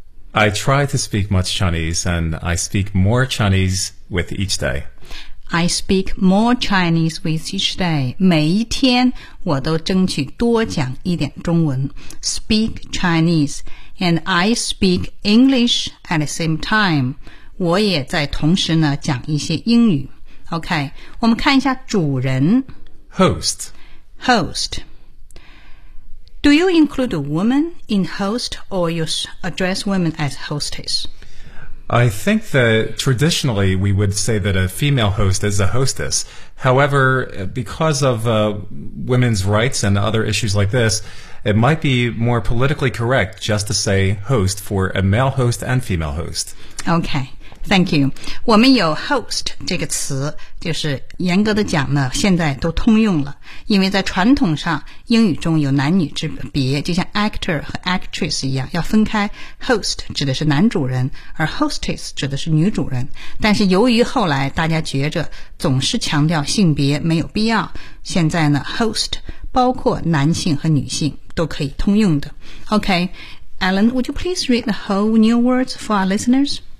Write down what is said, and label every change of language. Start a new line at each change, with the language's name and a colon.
English: I try to speak much Chinese, and I speak more Chinese with each day. I speak more Chinese with each day.
Chinese: 每一天我都争取多讲一点中文。
English: Speak Chinese, and I speak English at the same time.
Chinese: 我也在同时呢讲一些英语。 OK, 我们看一下主人。
English: Host. Host. Do you include a woman in host or you address women as hostess? I think that traditionally we would say that a female host is a hostess. However, because of women's rights and other issues like this, it might be more politically correct just to say host for a male host and female host. Okay. Thank you.
Chinese: 我们有 host 这个词，就是严格的讲呢，现在都通用了。因为在传统上，英语中有男女之别，就像 actor 和 actress 一样，要分开。 host 指的是男主人，而 hostess 指的是女主人。但是由于后来大家觉着总是强调性别没有必要，现在呢 host 包括男性和女性都可以通用的。
English: OK, Alan, would you please read the whole new words for our listeners?